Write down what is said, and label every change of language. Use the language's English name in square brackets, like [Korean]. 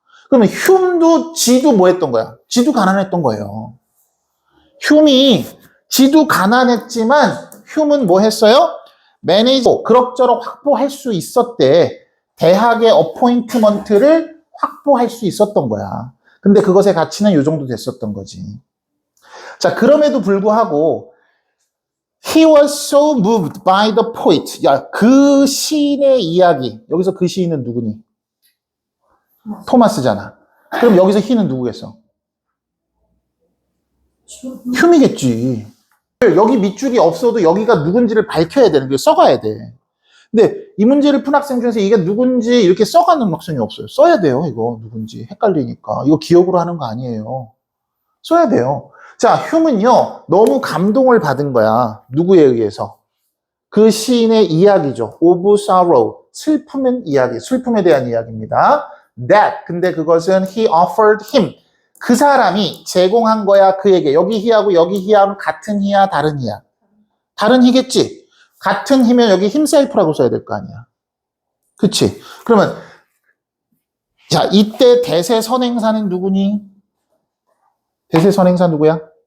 [Korean] 그러면 지도 뭐 했던 거야? 지도 가난했던 거예요. 지도 가난했지만, 은 뭐 했어요? 그럭저럭 확보할 수 있었대. 대학의 어포인트먼트를 확보할 수 있었던 거야. 근데 그것의 가치는 이 정도 됐었던 거지. 자, 그럼에도 불구하고 [English] He was so moved by the poet. [Korean] 야, 그 시인의 이야기. 여기서 그 시인은 누구니? 토마스잖아. 그럼 여기서 he는 누구겠어? 휴이겠지. 여기 밑줄이 없어도 여기가 누군지를 밝혀야 되는 거예요. 써가야 돼. 근데 이 문제를 푼 학생 중에서 이게 누군지 이렇게 써가는 학생이 없어요. 써야 돼요, 이거 누군지. 헷갈리니까. 이거 기억으로 하는 거 아니에요. 써야 돼요. 자, 휴은요, 너무 감동을 받은 거야. 누구에 의해서? 그 시인의 이야기죠. [English] of sorrow. [Korean] 슬픔에 대한 이야기입니다. 근데 그것은 [English] he offered him. [Korean] 그 사람이 제공한 거야, 그에게. 여기 he하고 여기 he하는 같은 he야, 다른 he야? 다른 he겠지? 같은 he면 여기 himself라고 써야 될 거 아니야. 그치? 그러면, 자, 이때 대세 선행사는 누구니? 대세 선행사 누구야?